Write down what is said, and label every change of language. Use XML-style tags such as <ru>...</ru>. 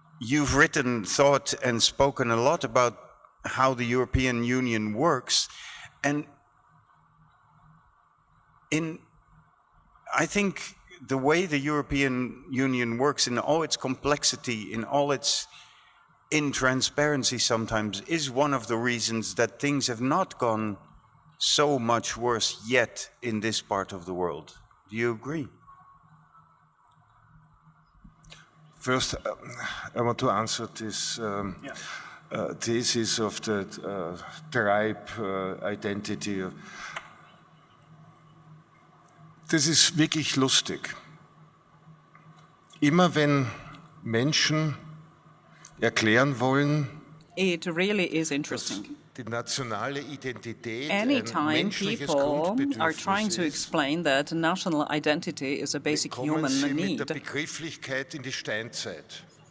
<en>You've written, thought, and spoken a lot about how the European Union works, and I think the way the European Union works in all its complexity, in all its intransparency sometimes, is one of the reasons that things have not gone so much worse yet in this part of the world. Do you agree? First, I want to answer this thesis of the tribe identity.</en> <de>Das ist wirklich lustig. Immer wenn Menschen erklären wollen,</de> <en>it really is interesting.</en> <de>Die nationale Identität</de> <en>Anytime people are trying to explain that national identity is a basic human need,</en> <de>mit der Begrifflichkeit in die Steinzeit.</de>